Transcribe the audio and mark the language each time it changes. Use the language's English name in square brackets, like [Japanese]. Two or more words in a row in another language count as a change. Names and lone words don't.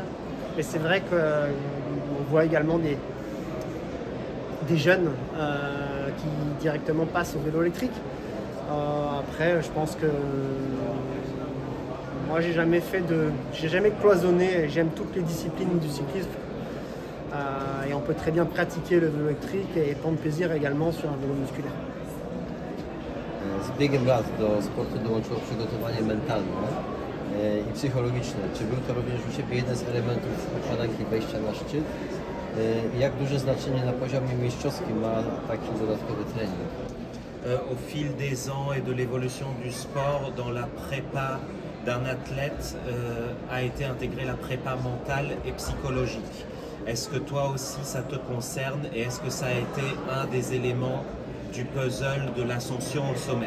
[French] Et c'est vrai qu'on voit également des jeunes qui directement passent au vélo électrique. Après je pense que moi, j'ai jamais cloisonné, j'aime toutes les disciplines du cyclisme. Et on peut très bien pratiquer le vélo électrique et prendre plaisir également sur un vélo musculaire. [Polish] Z biegiem lat do sportu dołączyło przygotowanie mentalne i psychologiczne. Czy był to również u Ciebie jeden z elementów układanki wejścia na szczyt? Jak duże znaczenie na poziomie mistrzowskim ma taki dodatkowy trening? [French] Au fil des ans et de l'évolution du sport, dans la prépa d'un athlète a été intégrée la prépa mentale et psychologique. Est-ce que toi aussi ça te concerne et est-ce que ça a été un des éléments du puzzle de l'ascension au sommet?